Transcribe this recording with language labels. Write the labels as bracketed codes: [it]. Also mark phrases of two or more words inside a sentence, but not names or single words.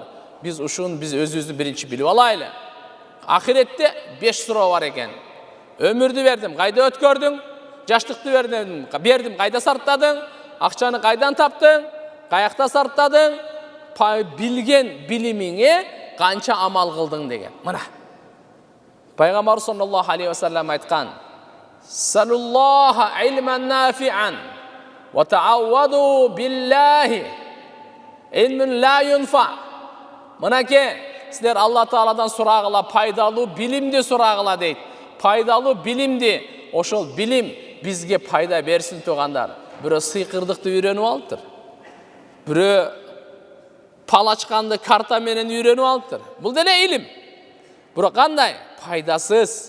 [ky] Биз өзүбүздү биринчи билип алайлы. Ахиретте 5 суроо бар экен. Өмүрдү бердим, кайда өткөрдүң? Жаштыкты бердим, кайда сарптадың? Акчаны кайдан таптың? Каякта сарптадың? Билген билимиңе канча амал кылдың деген. Мына. [ar] Пайгамбар صلى الله عليه وسلم айткан: "سلوا الله علما نافعا وتعوذوا بالله علم لا ينفع." [ky] Мынаке, сіздер Алла Тааладан сурагыла, пайдалуу билимди сурагыла дейт. Пайдалуу билимди, ошол билим бизге пайда берсин тугандар. Бирөө сыйкырдыкты үйрөнүп алыптыр. Бирөө палачканды карта менен үйрөнүп алыптыр. Бул деле илим. Бирок кандай? Пайдасыз.